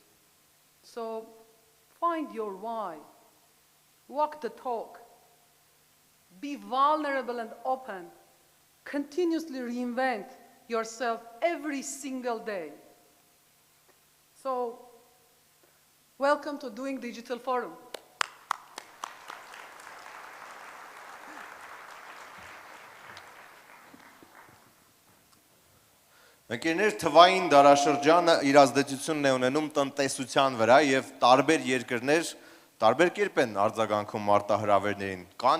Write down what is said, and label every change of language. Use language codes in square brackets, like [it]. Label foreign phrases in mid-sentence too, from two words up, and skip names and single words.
[en] So find your why, walk the talk, be vulnerable and open, continuously reinvent yourself every single day. So, welcome to Doing Digital Forum. [hy] Ընկերներ, թվային դարաշրջանը իր ազդեցությունն է ունենում տնտեսության վրա եւ տարբեր երկրներ տարբեր կերպ են արձագանքում մարտահրավերներին։ Կան